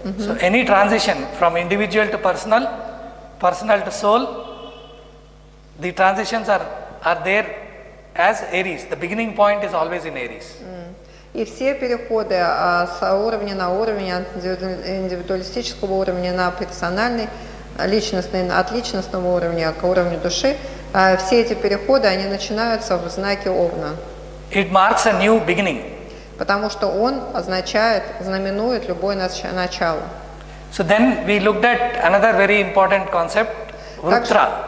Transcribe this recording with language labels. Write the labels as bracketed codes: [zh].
[en] So any transition from individual to personal to soul, the transitions are there as Aries. The beginning point is always in Aries. [ru] И все переходы с уровня на уровень, от индивидуалистического уровня на персональный, личностный, от личностного уровня к уровню души, все эти переходы, они начинаются в знаке Овна. [en] It marks a new beginning. [ru] Потому что он знаменует любое начало. [en] So then we looked at another very important concept, Vruttra.